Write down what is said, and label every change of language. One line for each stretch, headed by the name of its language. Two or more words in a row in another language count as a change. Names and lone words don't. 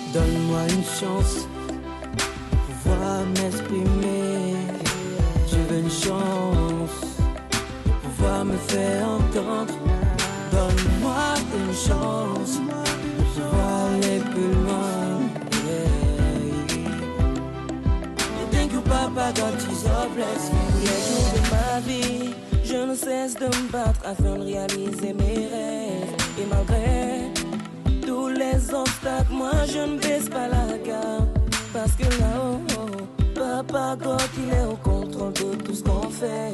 French: Donne-moi une chance pour pouvoir m'exprimer. Je veux une chance pour pouvoir me faire entendre. Donne-moi une chance pour pouvoir aller plus loin.
English: Yeah. Thank you, Papa, God, Jesus bless me.
French: Tous les jours de ma vie, je ne cesse de me battre afin de réaliser mes rêves. Et malgré tous les obstacles, moi je ne baisse pas la garde. Parce que là-haut,
English: Papa God,
French: il est au contrôle de tout ce qu'on fait.